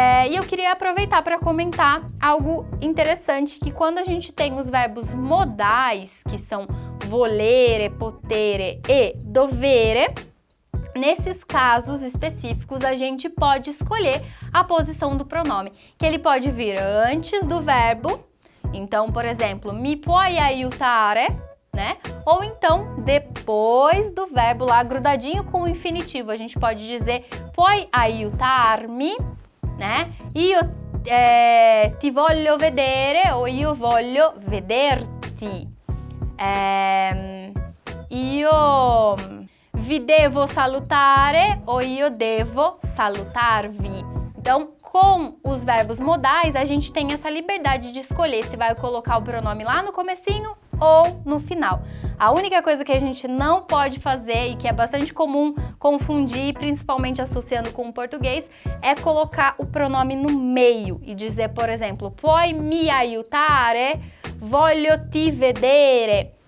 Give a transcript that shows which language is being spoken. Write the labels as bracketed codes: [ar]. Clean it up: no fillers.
[pt] E eu queria aproveitar para comentar algo interessante, que quando a gente tem os verbos modais, que são [it] volere, potere e dovere, [pt] nesses casos específicos a gente pode escolher a posição do pronome, que ele pode vir antes do verbo, então, por exemplo, [it] mi puoi aiutare, [pt] né? Ou então depois do verbo lá grudadinho com o infinitivo, a gente pode dizer [it] puoi aiutarmi, [pt] né? [it] Io ti voglio vedere [pt] ou [it] io voglio vederti. Io vi devo salutare [pt] ou [it] io devo salutarvi. [pt] Então, com os verbos modais, a gente tem essa liberdade de escolher se vai colocar o pronome lá no comecinho ou no final. A única coisa que a gente não pode fazer e que é bastante comum confundir, principalmente associando com o português, é colocar o pronome no meio e dizer, por exemplo, [it] puoi mi aiutare, voglio ti vedere.